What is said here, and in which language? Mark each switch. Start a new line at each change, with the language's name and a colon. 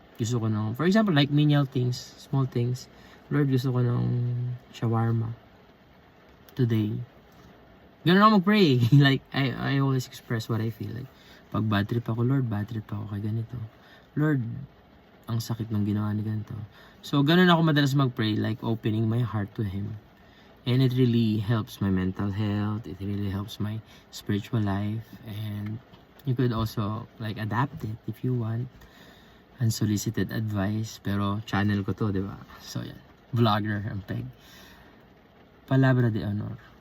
Filipino: Gusto ko ng,
English: for example, like menial things, small things.
Filipino: Lord, gusto ko ng shawarma today. Ganun ako mag-pray.
English: Like, I always express what I feel.
Filipino: Like, pag bad trip ako, Lord, bad trip ako kay ganito. Lord, ang sakit ng ginawa ni ganito. So, ganun ako madalas mag-pray,
English: like opening my heart to Him. And it really helps my mental health. It really helps my spiritual life. And you could also, like, adapt it if you want.
Filipino: Unsolicited advice. Pero, channel ko to, di ba? So, yan. Vlogger, ang peg. Palabra de honor.